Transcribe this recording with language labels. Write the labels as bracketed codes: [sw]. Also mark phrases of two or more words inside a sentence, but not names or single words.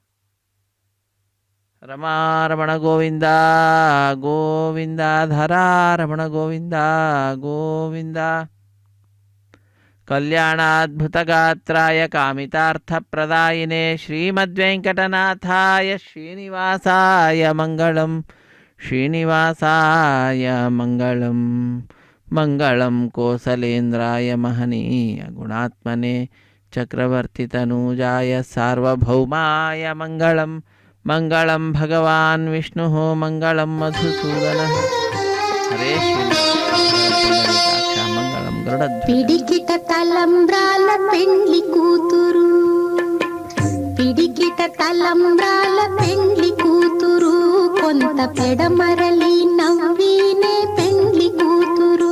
[sa] ರಮಾರಮಣ ಗೋವಿಂದ ಗೋವಿಂದ, ಧರಾರಮಣ ಗೋವಿಂದ ಗೋವಿಂದ, ಕಲ್ಯಾಣಾದ್ಭುತಗಾತ್ರಾಯ ಕಾಮಿತಾರ್ಥಪ್ರದಾಯಿನೇ ಶ್ರೀಮದ್ವೆಂಕಟನಾಥಾಯ ಶ್ರೀನಿವಾಸಾಯ ಮಂಗಳಂ, ಶ್ರೀನಿವಾಸಾಯ ಮಂಗಳಂ. ಮಂಗಳಂ ಕೋಸಲೇಂದ್ರಾಯ ಮಹನೀಯ ಗುಣಾತ್ಮನೆ ಚಕ್ರವರ್ತಿತನೂಜಾಯ ಸಾರ್ವಭೌಮಾಯ ಮಂಗಳಂ. ಮಂಗಳಂ ಭಗವಾನ್ ವಿಷ್ಣು ಮಂಗಳಂ ಮಧುಸೂದನ. ಹರೇ మంగళం గరుడ. [te] పిడికిట తలంబ్రాల పెండ్లి కూతురు, పిడికిట తలంబ్రాల పెండ్లి కూతురు, కొంత పెడమరలి నవ్వినే పెండ్లి కూతురు.